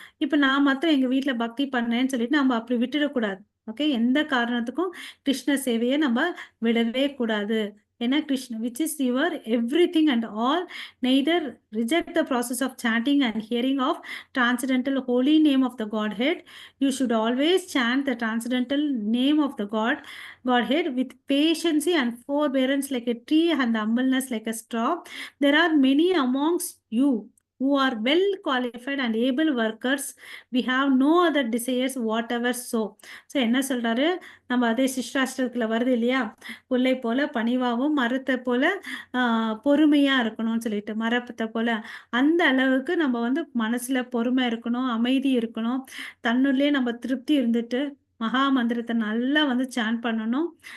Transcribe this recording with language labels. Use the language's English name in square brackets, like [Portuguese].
[Tamil] இப்போ நான் மாத்திரம் எங்க வீட்டுல பக்தி பண்ணேன்னு சொல்லிட்டு நம்ம அப்படி விட்டுடக்கூடாது. ஓகே. எந்த காரணத்துக்கும் கிருஷ்ண சேவையை நம்ம விடவே கூடாது. ஏன்னா [English] Krishna which is your everything and all, neither reject the process of chanting and hearing of transcendental holy name of the Godhead. You should always chant the transcendental name of the Godhead with patience and forbearance like a tree and humbleness like a straw. There are many amongst you who are well qualified and able workers. We have no other desires whatever so. [Tamil] So என்ன சொல்றாரு, நம்ம அதே சிஷ்டாஷ்டத்துல வருது இல்லையா, புல்லை போல பணிவாகவும் மரத்தை போல பொறுமையா இருக்கணும்னு சொல்லிட்டு, மரத்தை போல அந்த அளவுக்கு நம்ம வந்து மனசுல பொறுமை இருக்கணும், அமைதி இருக்கணும், தன்னுள்ளே நம்ம திருப்தி இருந்துட்டு மகா மந்திரத்தை நல்லா வந்து சாண்ட் பண்ணணும்.